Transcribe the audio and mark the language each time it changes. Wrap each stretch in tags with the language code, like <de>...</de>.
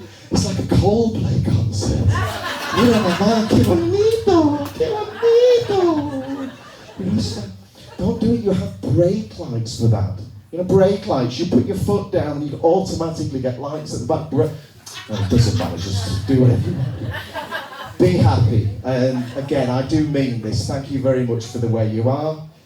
<en>It's like a Coldplay concert.</en> <es>Mira mamá, qué bonito, qué bonito.</es> <en>You know, it's like, don't do it, you have brake lights for that. You know, brake lights, you put your foot down and you automatically get lights at the back. No, it doesn't matter, just do whatever you want. Be happy. And again, I do mean this. Thank you very much for the way you are.</en>